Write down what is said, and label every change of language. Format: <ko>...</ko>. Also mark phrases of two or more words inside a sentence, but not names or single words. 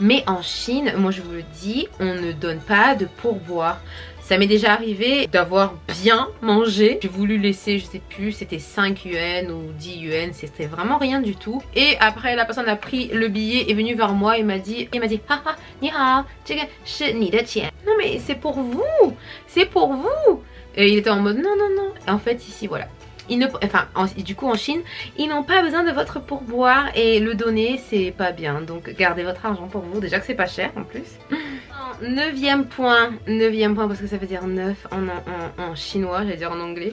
<fr>Mais en Chine, moi je vous le dis, on ne donne pas de pourboire. Ça m'est déjà arrivé d'avoir bien mangé. J'ai voulu laisser, je sais plus, c'était 5 yuan ou 10 yuan. C'était vraiment rien du tout. Et après, la personne a pris le billet, est venue vers moi et m'a dit, haha,</fr> <zh>你好，这个是你的钱.</zh> <fr>Non mais c'est pour vous. C'est pour vous. Et il était en mode non non non. Et en fait ici voilà. Du coup en Chine, ils n'ont pas besoin de votre pourboire et le donner c'est pas bien. Donc gardez votre argent pour vous, déjà que c'est pas cher en plus. Neuvième point parce que ça veut dire 9 en chinois, j'allais dire en anglais.</fr>